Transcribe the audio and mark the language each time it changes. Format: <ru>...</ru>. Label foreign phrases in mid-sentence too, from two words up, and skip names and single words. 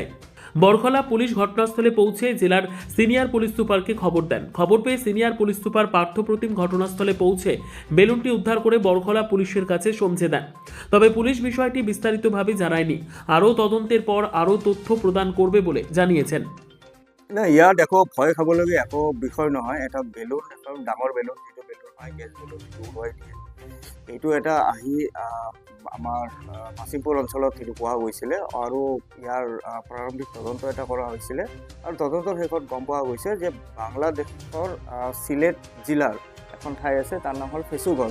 <bn>বড়খলা পুলিশ ঘটনাস্থলে পৌঁছে জেলার সিনিয়র পুলিশ সুপারকে খবর দেন। খবর পেয়ে সিনিয়র পুলিশ সুপার পার্থপ্রতিম ঘটনাস্থলে পৌঁছে বেলুনটি উদ্ধার করে বড়খলা পুলিশের কাছে সমঝে দেন। তবে পুলিশ বিষয়টি বিস্তারিতভাবে জানায়নি। আরও তদন্তের পর আরও তথ্য প্রদান করবে বলে জানিয়েছেন।</bn> <as>না ইয়াত একো ভয় খাবলগীয়া একো বিষয় নহয়। এটা বেলুন, এটা ডাঙৰ বেলুন, যিটো বেলুন হয় গেছ বেলুন, যিটো উৰুৱাই দিয়ে, এইটো এটা আহি আমাৰ মাছিমপুৰ অঞ্চলত সেইটো পোৱা গৈছিলে আৰু ইয়াৰ প্ৰাৰম্ভিক তদন্ত এটা কৰা হৈছিলে আৰু তদন্তৰ শেষত গম পোৱা গৈছে যে বাংলাদেশৰ চিলেট জিলাৰ এখন ঠাই আছে, তাৰ নাম হ'ল ফেচুগঞ্জ।</as>